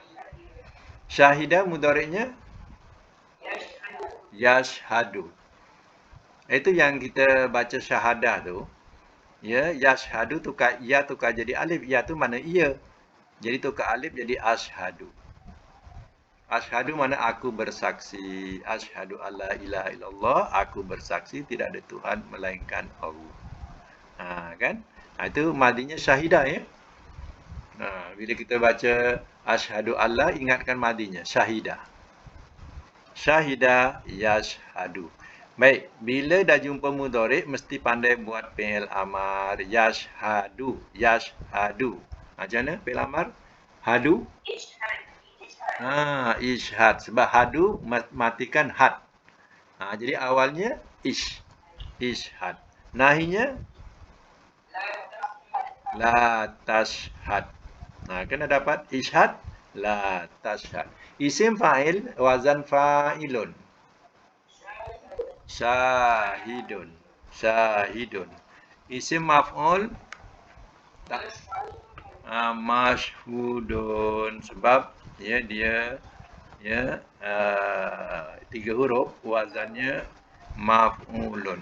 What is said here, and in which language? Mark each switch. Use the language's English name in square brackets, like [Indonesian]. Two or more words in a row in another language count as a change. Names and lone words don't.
[Malay] Syahidah mudhari'nya yashhadu. Itu yang kita baca syahadah tu. Ya, yashhadu tukar ya tukar jadi alif. Ya tu mana ia. Jadi tukar alif jadi ashhadu. Ashhadu mana aku bersaksi. [Arabic] أشهد أن لا إله إلا الله. [Malay] Aku bersaksi tidak ada Tuhan melainkan Allah. Kan? Itu madinya syahidah ya. Bila kita baca [Arabic] أشهد أن, [Malay] ingatkan madinya syahidah. [Arabic] شهد يشهد. [Malay] Baik, bila dah jumpa mudhari' mesti pandai buat [Arabic] فعل أمر. [Malay] Yashhadu, yashhadu. Macam mana [Arabic] فعل أمر? [Malay] Hadu? Ishhad. Sebab hadu matikan had. Jadi awalnya ishhad. Nahinya [Arabic] لا تشهد. [Malay] Kena dapat [Arabic] اشهد لا تشهد. اسم فاعل وزن فاعلٌ. شاهدٌ. شاهدٌ. اسم مفعول مشهودٌ. [Malay] Sebab ya dia 3 huruf wazannya maf'ulun.